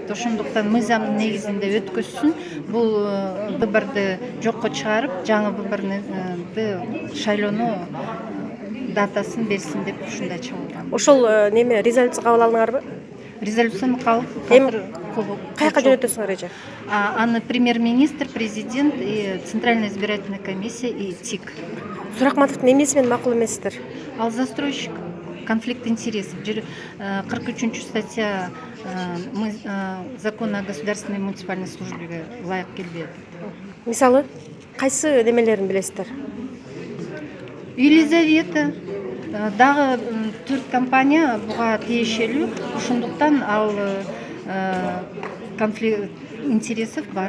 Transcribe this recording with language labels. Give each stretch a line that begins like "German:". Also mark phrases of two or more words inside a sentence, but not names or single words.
Kyrgyz: Ошондуктан мыйзам негизинде өткөзсүн, бул выборду жокко чыгарып, жаңы выборды шайлоону датасын берсин деп ушундай чыгарган. Ошол неме резолюция кабыл алдыңарбы? Резолюцияны кабыл Каяка жөнөтөсүңөр эже?
Russian: Аны премьер-министр, президент и Центральная избирательная комиссия и ТИК.
Kyrgyz: Суракматовдун эмеси менен макул эмессиздер?
Russian: Ал застройщик, конфликт интересов. 43 статья закона о государственной и муниципальной службе
Kyrgyz: ылайык келбейт. Мисалы, кайсы немелерин билесиздер? Елизавета дагы 4 компания буга тиешелүү, ошондуктан ал
Russian: конфликт интересов
Kyrgyz: бар.